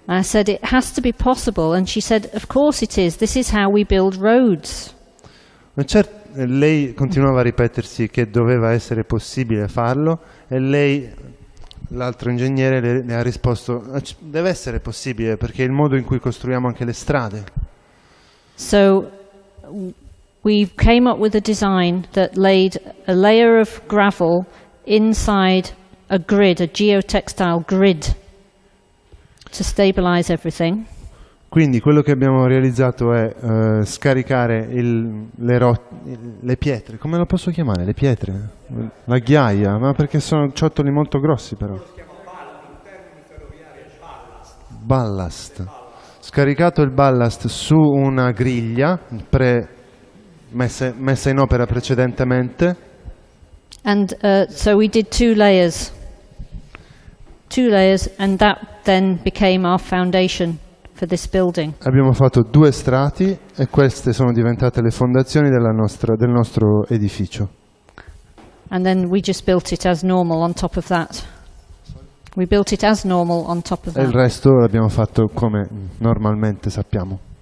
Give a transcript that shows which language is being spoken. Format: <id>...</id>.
<en>I said it has to be possible, and she said, of course it is. This is how we build roads.</en> <it>Lei continuava a ripetersi che doveva essere possibile farlo e lei, l'altro ingegnere, le ha risposto deve essere possibile perché è il modo in cui costruiamo anche le strade.</it> <en>So we came up with a design that laid a layer of gravel inside a grid, a geotextile grid, to stabilize everything.</en> <it>Quindi quello che abbiamo realizzato è scaricare le pietre, come lo posso chiamare? Le pietre? La ghiaia, ma perché sono ciottoli molto grossi però. Ballast. Scaricato il ballast su una griglia messa in opera precedentemente.</it> <en>And so we did two layers, and that then became our foundation for this building.</en> <it>Abbiamo fatto 2 strati e queste sono diventate le fondazioni del nostro edificio.</it> <en>And then we just built it as normal on top of that. We built it as normal on top of</en> <it>E il</it> <en>that.</en> <it>resto l'abbiamo fatto come normalmente sappiamo.</it>